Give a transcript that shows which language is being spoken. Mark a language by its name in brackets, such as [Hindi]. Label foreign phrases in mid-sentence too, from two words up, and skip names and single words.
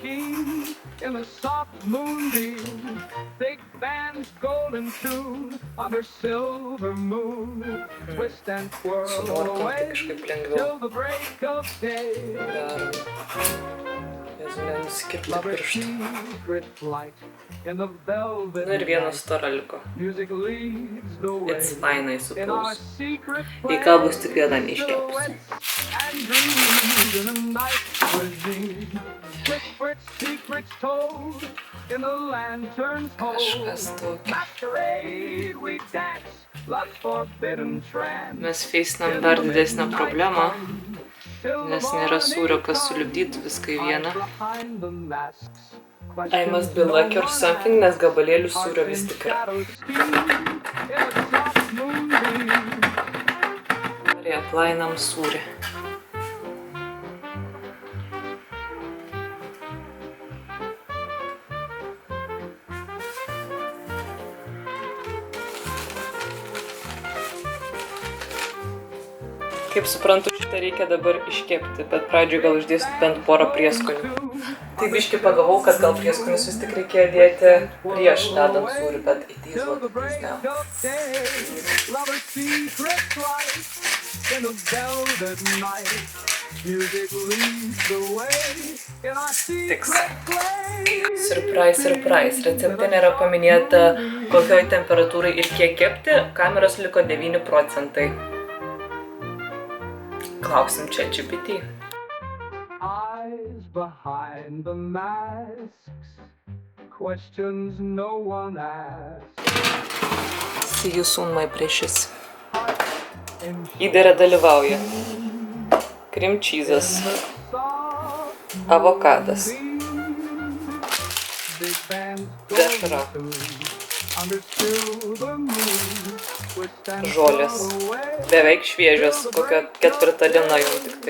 [Lithuanian] Sunorkom tai kažkaip lengviau. Darom. Jezu, nenusikirpti pirštų. Na ir vienas stora liko. [English] It's fine, I suppose. [Lithuanian] Jei ką bus tik viena neiškepsiu. Kažkas tokio. Mes feisinam dar didesnę problemą, nes nėra sūrio, kas sulipdytų viską į vieną. [English] I must be lucky or something, [Lithuanian] nes gabalėlių sūrio vis tik yra. Reaplainam sūrį. Kaip suprantu, šitą reikia dabar iškepti, bet pradžioj gal uždėsiu bent porą prieskonių. Tai biškį pagavau, kad gal prieskonius vis tik reikėjo dėti prieš dedant sūrį, bet [English] it is what it is now. [Lithuanian] Tiks. [English] Surprise, surprise. [Lithuanian] Recepte nėra paminėta, kokioj temperatūrai ir kiek kepti, kameros liko 9%. Klauksim ChatGPT. [English] Behind the masks, questions no one asks. See you soon, my precious. [Lithuanian] Įdare dalyvauja [English] cream cheese'as, [Lithuanian] avokadas, dešra, žolės, beveik šviežios, kokia 4 diena jau tik tai.